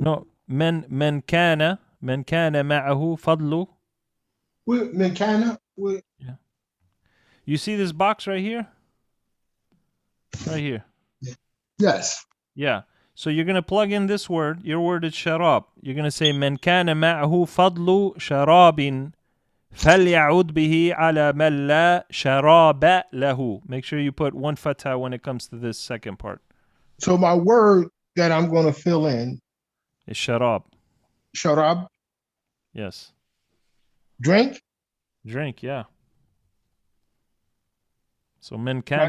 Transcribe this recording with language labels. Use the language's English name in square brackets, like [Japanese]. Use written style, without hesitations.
[Arabic] No, من كان معه فضل. Min kana. [English] You see this box right here? Right here. Yes. Yeah. So you're going to plug in this word. Your word is sharab. You're going to say [Arabic] من كان معه فضل شراب فليعود به على من لا شراب له. [English] Make sure you put one fatha when it comes to this second part. So my word that I'm going to fill in, It's sharab. sharab, Yes. drink. Drink, yeah. [Arabic] So من كان